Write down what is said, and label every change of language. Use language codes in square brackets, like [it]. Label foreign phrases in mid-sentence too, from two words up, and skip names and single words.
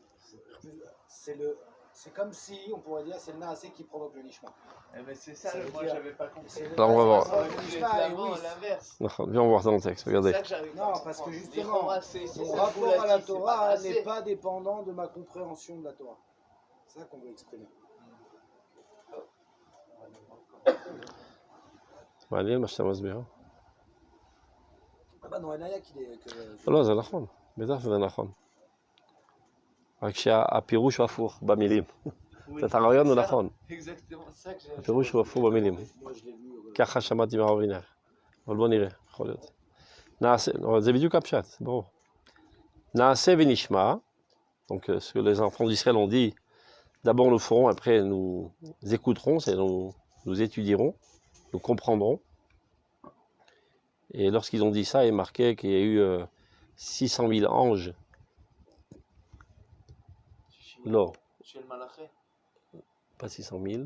[fr] C'est comme si, on pourrait dire, c'est le Naase qui provoque le Nishma. Mais c'est ça, moi j'avais pas compris. Alors on va voir. L'inverse. Viens, on va voir dans le texte, regardez. Non, parce que justement, mon rapport à la Torah n'est pas dépendant de ma compréhension de la Torah. C'est ça qu'on veut exprimer. [he] מעניין מה שאתה מסביר. לא, אין היה לא, זה נכון, בטח שזה נכון. רק שהפירוש הוא הפוך במילים. את הרעיון הוא נכון. הפירוש הוא הפוך במילים. ככה שמעתי מהרב וינר. אבל בוא נראה, יכול להיות. זה בדיוק הפשט, ברור. נעשה ונשמע, [fr] donc ce que les enfants d'Israël ont dit, d'abord nous ferons, après nous écouterons, c'est nous étudierons, nous comprendrons. Et lorsqu'ils ont dit ça, il est marqué qu'il y a eu 600 000 anges. Non. Pas 600 000.